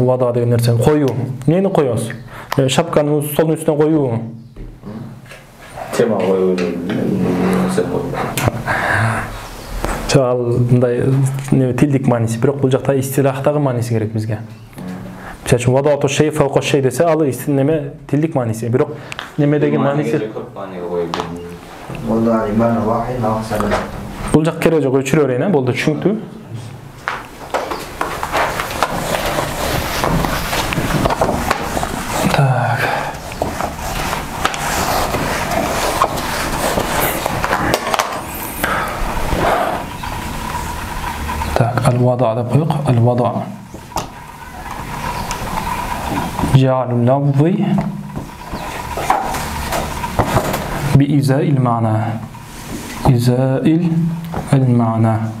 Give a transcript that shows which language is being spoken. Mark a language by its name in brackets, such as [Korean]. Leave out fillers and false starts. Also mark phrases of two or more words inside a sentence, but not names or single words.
[Kyrgyz] Вада деген нерсени коюу. Эмнени коесуз? Шапканы столдун үстүнө коюу. Тема коюу. Нерсе коюу. Ал мындай тилдик мааниси, бирок бул жакта истилахтагы мааниси керек бизге. Мисалы үчүн [Arabic] وضع شيء فوق شيء [Kyrgyz] десе, ал неме тилдик мааниси, бирок немедеги мааниси бул жак керек жок, өчүрө берейин, болду, түшүнүктүү. Так. [Arabic] الوضع ده بيق الوضع جعل اللفظ بإزاء المعنى إزاء المعنى